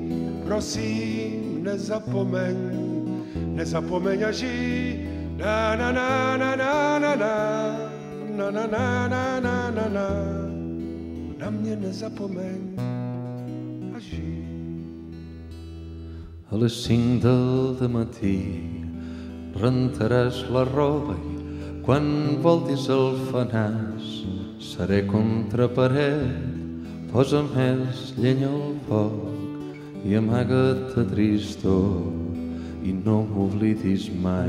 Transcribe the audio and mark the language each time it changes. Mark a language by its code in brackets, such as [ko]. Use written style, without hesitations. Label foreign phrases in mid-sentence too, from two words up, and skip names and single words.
[cs] Prosím, nezapomeň, nezapomeň a žij. Na na na na na na na na na na na na na na. Na mě nezapomeň a žij. [ca] A les 5 del dematí rentaràs la roba i quan voltis el fanàs seré contra paret. Posa més llenya al foc i amaga't de tristor i no m'oblidis mai.